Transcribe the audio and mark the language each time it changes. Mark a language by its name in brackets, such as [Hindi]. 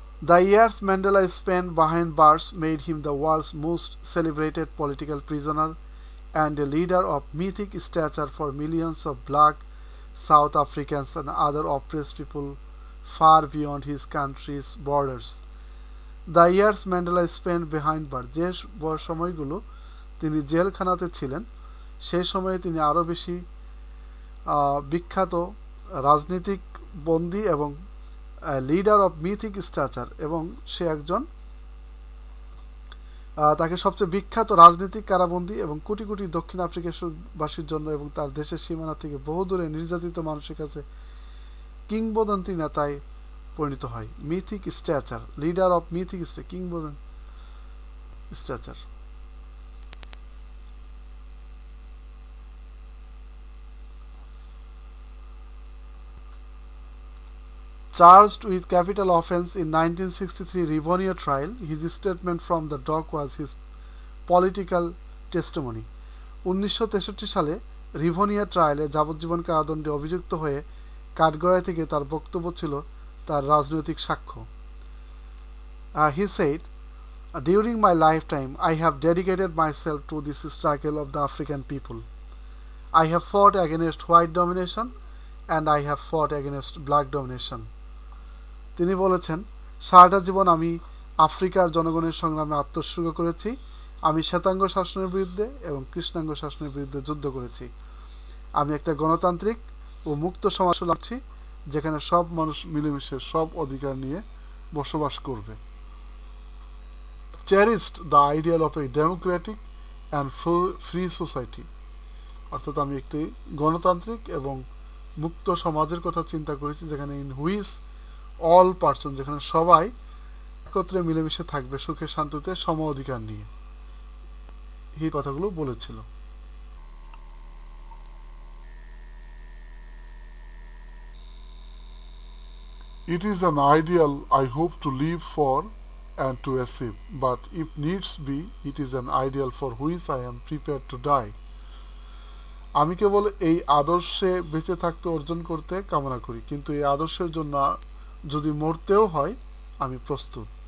[English] The years Mandela spent behind bars made him the world's most celebrated political prisoner and a leader of mythic stature for millions of black South Africans and other oppressed people far beyond his country's borders. The years Mandela spent behind bars, [Bangla] যে সময়গুলো তিনি জেলখানাতে ছিলেন সেই সময়ে তিনি আরও বেশি বিখ্যাত রাজনীতিক বন্দী এবং [English] leader of mythic stature, [Bangla] এবং সে একজন তাকে সবচেয়ে বিখ্যাত রাজনৈতিক কারাবন্দী এবং কোটি কোটি দক্ষিণ আফ্রিকাবাসীর জন্য এবং তার দেশের সীমানা থেকে বহু দূরে নির্যাতিত মানুষের কাছে কিংবদন্তি নেতায় পরিণত হয়। [English] Mythic stature, leader of mythic কিংবদন্তি stature. Charged with capital offence in 1963 Rivonia trial, his statement from the dock was his political testimony. [Bangla] 1963 সালে রিভোনিয়া ট্রায়ালে যাবজ্জীবন কারাদণ্ডে অভিযুক্ত হয়ে কাঠগড়ায় থেকে তার বক্তব্য ছিল তার রাজনৈতিক সাক্ষ্য। [English] He said, "During my lifetime, I have dedicated myself to this struggle of the African people. I have fought against white domination and I have fought against black domination." [Bangla] তিনি বলেছেন, সারাটা জীবন আমি আফ্রিকার জনগণের সংগ্রামে আত্মোৎসর্গ করেছি। আমি শ্বেতাঙ্গ শাসনের বিরুদ্ধে এবং কৃষ্ণাঙ্গ শাসনের বিরুদ্ধে যুদ্ধ করেছি। আমি একটা গণতান্ত্রিক ও মুক্ত সমাজ চাচ্ছি যেখানে সব মানুষ মিলেমিশে সব অধিকার নিয়ে বসবাস করবে। [English] cherished the ideal of a democratic and free society, [Bangla] অর্থাৎ আমি একটি গণতান্ত্রিক এবং মুক্ত সমাজের কথা চিন্তা করেছি যেখানে [English] in which all person, [Bangla] যেখানে সবাই একত্রে মিলেমিশে থাকবে সুখে শান্তিতে সম অধিকার নিয়ে। এই কথাগুলো বলেছিল। [English] It is an ideal I hope to live for and to achieve, but if needs be, it is an ideal for which I am prepared to die. [Bangla] আমি কেবল এই আদর্শে বেঁচে থাকতে অর্জন করতে কামনা করি, কিন্তু এই আদর্শের জন্য যদি মরতেও হয় আমি প্রস্তুত।